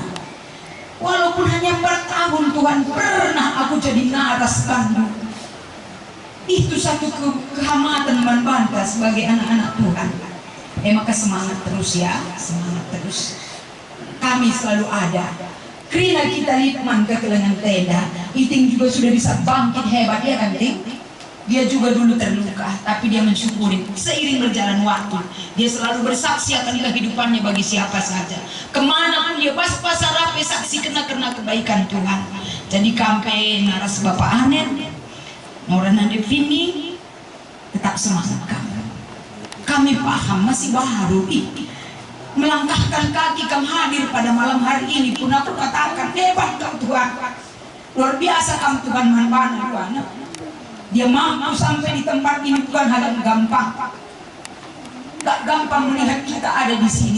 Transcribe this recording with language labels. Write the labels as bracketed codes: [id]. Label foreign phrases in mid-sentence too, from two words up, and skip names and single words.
[id] Walaupun hanya 4 tahun Tuhan, pernah aku jadi Naras Bandung. Itu satu kehormatan membantah sebagai anak-anak Tuhan. Maka semangat terus ya, semangat terus. Kami selalu ada. Kerana kita lihat ke kelengan tenda, Iting juga sudah bisa bangkit hebat ya kan Ting? Dia juga dulu terluka, tapi dia mensyukuri. Seiring berjalan waktu, dia selalu bersaksi akan kehidupannya bagi siapa saja. Kemana pun dia pas rapi saksi karena kebaikan Tuhan. Jadi kami Naras Bapak Anet, Nora Nandepini, tetap semangat kami. Kami paham masih baru melangkahkan kaki kamu hadir pada malam hari ini pun aku katakan hebat kamu Tuhan. Luar biasa kamu Tuhan mana. Dia mampu sampai di tempat ini bukan hal yang gampang. Gak gampang melihat kita ada di sini.